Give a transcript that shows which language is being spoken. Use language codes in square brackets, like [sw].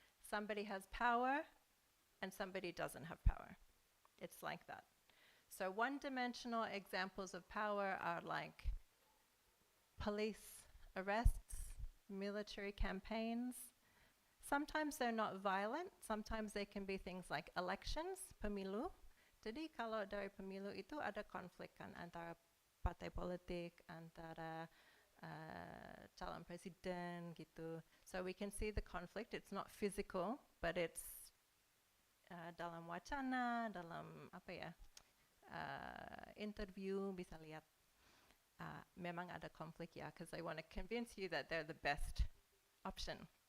[en] Somebody has power and somebody doesn't have power. It's like that. So one-dimensional examples of power are like police arrests, military campaigns. Sometimes they're not violent, sometimes they can be things like elections, pemilu. [id] Jadi kalau dari pemilu itu ada konflik kan antara partai politik, antara calon presiden gitu. [en] So we can see the conflict. It's not physical, but it's [id] dalam wacana, dalam apa ya, interview bisa lihat memang ada konflik ya, [en] because they want to convince you that they're the best option.